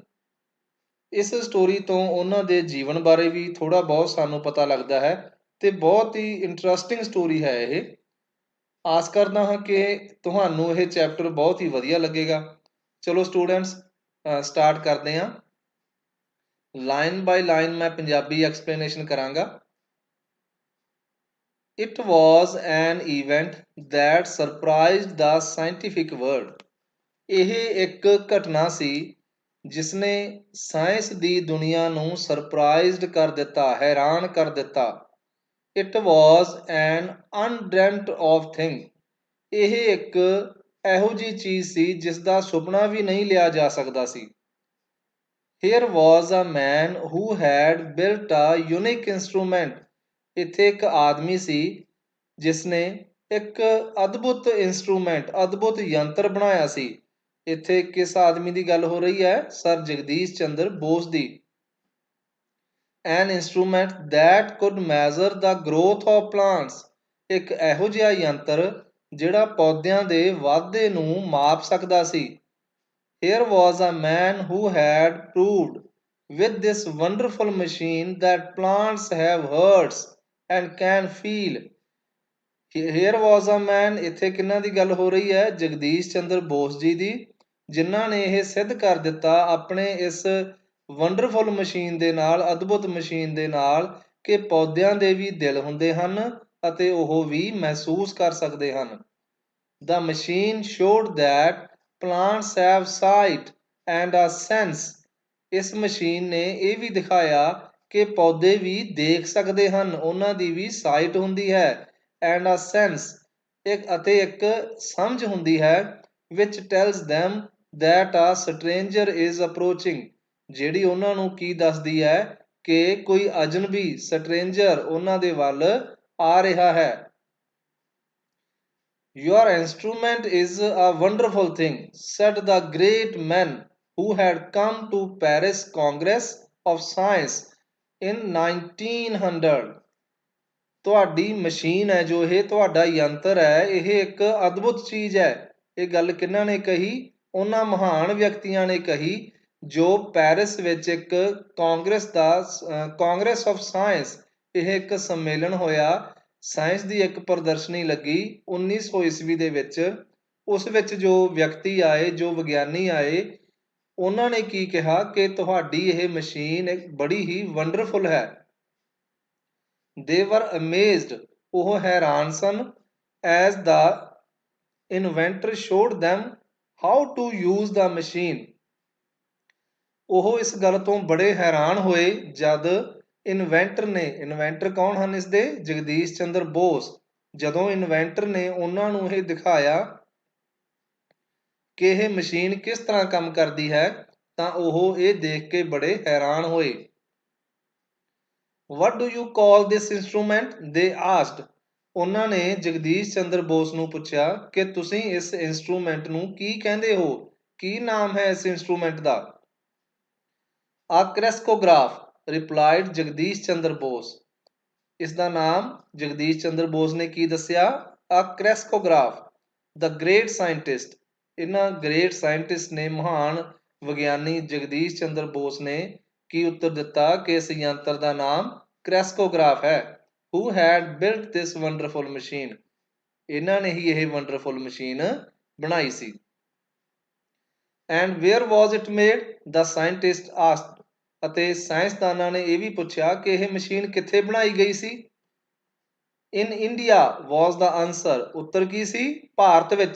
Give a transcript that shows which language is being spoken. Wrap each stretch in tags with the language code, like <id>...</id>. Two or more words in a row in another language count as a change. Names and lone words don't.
<pa>ਇਸ ਸਟੋਰੀ ਤੋਂ ਉਹਨਾਂ ਦੇ ਜੀਵਨ ਬਾਰੇ ਵੀ ਥੋੜਾ ਬਹੁਤ ਸਾਨੂੰ ਪਤਾ ਲੱਗਦਾ ਹੈ ਤੇ ਬਹੁਤ ਹੀ</pa> <en>interesting story</en> <pa>ਹੈ ਇਹ। ਆਸ ਕਰਦਾ ਹਾਂ ਕਿ ਤੁਹਾਨੂੰ ਇਹ ਚੈਪਟਰ ਬਹੁਤ ਹੀ ਵਧੀਆ ਲੱਗੇਗਾ। ਚਲੋ</pa> <en>students, start</en> <pa>ਕਰਦੇ ਹਾਂ।</pa> <en>line by line</en> <pa>ਮੈਂ ਪੰਜਾਬੀ ਐਕਸਪਲੇਨੇਸ਼ਨ ਕਰਾਂਗਾ।</pa> <en>It was an event that surprised the scientific world.</en> <pa>ਇਹ ਇੱਕ ਘਟਨਾ ਸੀ ਜਿਸ ਨੇ ਸਾਇੰਸ ਦੀ ਦੁਨੀਆ ਨੂੰ ਸਰਪ੍ਰਾਈਜ਼ਡ ਕਰ ਦਿੱਤਾ, ਹੈਰਾਨ ਕਰ ਦਿੱਤਾ।</pa> <en>It was an undreamt of thing.</en> <pa>ਇਹ ਇੱਕ ਇਹੋ ਜਿਹੀ ਚੀਜ਼ ਸੀ ਜਿਸ ਦਾ ਸੁਪਨਾ ਵੀ ਨਹੀਂ ਲਿਆ ਜਾ ਸਕਦਾ ਸੀ।</pa> <en>Here was a man who had built a unique instrument.</en> <pa>ਇੱਥੇ ਇੱਕ ਆਦਮੀ ਸੀ ਜਿਸ ਨੇ ਇੱਕ ਅਦਭੁਤ ਇੰਸਟਰੂਮੈਂਟ, ਅਦਭੁਤ ਯੰਤਰ ਬਣਾਇਆ ਸੀ। ਇੱਥੇ ਕਿਸ ਆਦਮੀ ਦੀ ਗੱਲ ਹੋ ਰਹੀ ਹੈ? ਸਰ ਜਗਦੀਸ਼ ਚੰਦਰ ਬੋਸ ਦੀ।</pa> <en>An instrument that could measure the growth of plants.</en> <pa>ਇੱਕ ਇਹੋ ਜਿਹਾ ਯੰਤਰ ਜਿਹੜਾ ਪੌਦਿਆਂ ਦੇ ਵਾਧੇ ਨੂੰ ਮਾਪ ਸਕਦਾ ਸੀ।</pa> <en>Here was a man who had proved with this wonderful machine that plants have hearts and can feel. Here was a man,</en> <pa>ਇੱਥੇ ਕਿਹਨਾਂ ਦੀ ਗੱਲ ਹੋ ਰਹੀ ਹੈ? ਜਗਦੀਸ਼ ਚੰਦਰ ਬੋਸ ਜੀ ਦੀ, ਜਿਨ੍ਹਾਂ ਨੇ ਇਹ ਸਿੱਧ ਕਰ ਦਿੱਤਾ ਆਪਣੇ ਇਸ</pa> <en>wonderful machine</en> <pa>ਦੇ ਨਾਲ, ਅਦਭੁਤ ਮਸ਼ੀਨ ਦੇ ਨਾਲ, ਕਿ ਪੌਦਿਆਂ ਦੇ ਵੀ ਦਿਲ ਹੁੰਦੇ ਹਨ ਅਤੇ ਉਹ ਵੀ ਮਹਿਸੂਸ ਕਰ ਸਕਦੇ ਹਨ।</pa> <en>The machine showed that plants have sight and a sense.</en> <pa>ਇਸ ਮਸ਼ੀਨ ਨੇ ਇਹ ਵੀ ਦਿਖਾਇਆ ਕਿ ਪੌਦੇ ਵੀ ਦੇਖ ਸਕਦੇ ਹਨ, ਉਹਨਾਂ ਦੀ ਵੀ ਸਾਈਟ ਹੁੰਦੀ ਹੈ,</pa> <en>and a sense,</en> <pa>ਅਤੇ ਇੱਕ ਸਮਝ ਹੁੰਦੀ ਹੈ,</pa> <en>which tells them that a stranger is approaching,</en> <pa>ਜਿਹੜੀ ਉਹਨਾਂ ਨੂੰ ਕੀ ਦੱਸਦੀ ਹੈ ਕਿ ਕੋਈ ਅਜਨਬੀ, ਸਟ੍ਰੇਂਜਰ, ਉਹਨਾਂ ਦੇ ਵੱਲ ਆ ਰਿਹਾ ਹੈ।</pa> <en>Your instrument is a wonderful thing, said the great men who had come to Paris Congress of Science in 1900.</en> <pa>ਤੁਹਾਡੀ ਮਸ਼ੀਨ ਹੈ, ਜੋ ਇਹ ਤੁਹਾਡਾ ਯੰਤਰ ਹੈ, ਇਹ ਇੱਕ ਅਦਭੁਤ ਚੀਜ਼ ਹੈ। ਇਹ ਗੱਲ ਕਿਹਨਾਂ ਨੇ ਕਹੀ? ਉਹਨਾਂ ਮਹਾਨ ਵਿਅਕਤੀਆਂ ਨੇ ਕਹੀ ਜੋ ਪੈਰਿਸ ਵਿੱਚ ਇੱਕ</pa> <en>Congress of Science,</en> <pa>ਇਹ ਇੱਕ ਸੰਮੇਲਨ ਹੋਇਆ, ਸਾਇੰਸ ਦੀ ਇੱਕ ਪ੍ਰਦਰਸ਼ਨੀ ਲੱਗੀ 1900 ਈਸਵੀ ਦੇ ਵਿੱਚ। ਉਸ ਵਿੱਚ ਜੋ ਵਿਅਕਤੀ ਆਏ, ਜੋ ਵਿਗਿਆਨੀ ਆਏ, ਉਹਨਾਂ ਨੇ ਕੀ ਕਿਹਾ ਕਿ ਤੁਹਾਡੀ ਇਹ ਮਸ਼ੀਨ ਇੱਕ ਬੜੀ ਹੀ ਵੰਡਰਫੁਲ ਹੈ।</pa> <en>They were amazed,</en> <pa>ਉਹ ਹੈਰਾਨ ਸਨ।</pa> <en>As the inventor showed them how to use the machine.</en> <pa>ਉਹ ਇਸ ਗੱਲ ਤੋਂ ਬੜੇ ਹੈਰਾਨ ਹੋਏ ਜਦ ਇਨਵੈਂਟਰ ਨੇ, ਇਨਵੈਂਟਰ ਕੌਣ ਹਨ ਇਸਦੇ? ਜਗਦੀਸ਼ ਚੰਦਰ ਬੋਸ। ਜਦੋਂ ਇਨਵੈਂਟਰ ਨੇ ਉਹਨਾਂ ਨੂੰ ਇਹ ਦਿਖਾਇਆ ਕਿ ਇਹ ਮਸ਼ੀਨ ਕਿਸ ਤਰ੍ਹਾਂ ਕੰਮ ਕਰਦੀ ਹੈ, ਤਾਂ ਉਹ ਇਹ ਦੇਖ ਕੇ ਬੜੇ ਹੈਰਾਨ ਹੋਏ।</pa> <en>What do you call this instrument? They asked.</en> <pa>ਉਹਨਾਂ ਨੇ ਜਗਦੀਸ਼ ਚੰਦਰ ਬੋਸ ਨੂੰ ਪੁੱਛਿਆ ਕਿ ਤੁਸੀਂ ਇਸ ਇੰਸਟਰੂਮੈਂਟ ਨੂੰ ਕੀ ਕਹਿੰਦੇ ਹੋ? ਕੀ ਨਾਮ ਹੈ ਇਸ ਇੰਸਟਰੂਮੈਂਟ ਦਾ?</pa> <en>A crescograph, replied</en> <pa>ਜਗਦੀਸ਼ ਚੰਦਰ ਬੋਸ। ਇਸ ਦਾ ਨਾਮ ਜਗਦੀਸ਼ ਚੰਦਰ ਬੋਸ ਨੇ ਕੀ ਦੱਸਿਆ?</pa> <en>A crescograph. The great scientist,</en> <pa>ਇਹਨਾਂ</pa> <en>great scientist</en> <pa>ਨੇ, ਮਹਾਨ ਵਿਗਿਆਨੀ ਜਗਦੀਸ਼ ਚੰਦਰ ਬੋਸ ਨੇ ਕੀ ਉੱਤਰ ਦਿੱਤਾ ਕਿ ਇਸ ਯੰਤਰ ਦਾ ਨਾਮ ਕ੍ਰੈਸਕੋਗ੍ਰਾਫ ਹੈ।</pa> <en>Who had built this wonderful machine?</en> <pa>ਇਹਨਾਂ ਨੇ ਹੀ ਇਹ</pa> <en>wonderful machine</en> <pa>ਬਣਾਈ ਸੀ।</pa> <en>And where was it made? The scientist asked.</en> <pa>ਅਤੇ ਸਾਇੰਸਦਾਨਾਂ ਨੇ ਇਹ ਵੀ ਪੁੱਛਿਆ ਕਿ ਇਹ ਮਸ਼ੀਨ ਕਿੱਥੇ ਬਣਾਈ ਗਈ ਸੀ?</pa> <en>In India was the answer.</en> <pa>ਉੱਤਰ ਕੀ ਸੀ? ਭਾਰਤ ਵਿੱਚ।</pa>